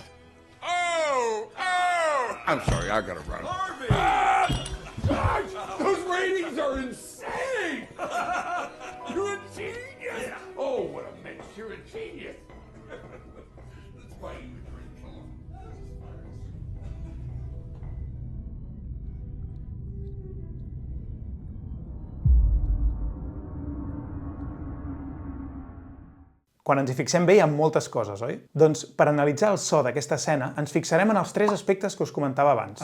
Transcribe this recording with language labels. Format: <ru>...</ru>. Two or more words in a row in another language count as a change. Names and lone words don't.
<en>Oh! I'm sorry, I gotta run. Harvey! George! Those ratings are insane! You're a genius! Oh, what a mess! You're a genius! Let's buy you a drink. Come on.</en> <ca>Quan ens hi fixem bé hi ha moltes coses, oi? Doncs per analitzar el so d'aquesta escena ens fixarem en els tres aspectes que us comentava abans.</ca>